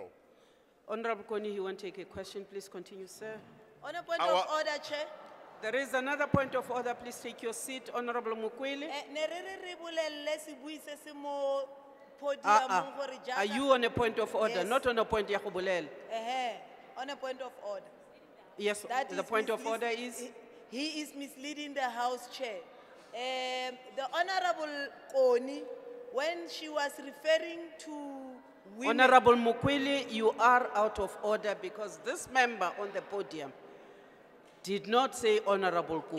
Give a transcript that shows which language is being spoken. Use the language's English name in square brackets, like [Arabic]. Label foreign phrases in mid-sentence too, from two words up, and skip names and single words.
[English] Honorable Koni, you want to take a question? Please continue, sir. On a point of order, Chair. There is another point of order. Please take your seat. Honorable Mukwele. Are you on a point of order? Yes. Not on a point [Tswana] ya go bolela. [English] On a point of order. Yes, That the is point of order is? He is misleading the House Chair. The Honorable Koni, when she was referring to women. Honorable Mukwele, you are out of order because this member on the podium did not say Honorable Koni.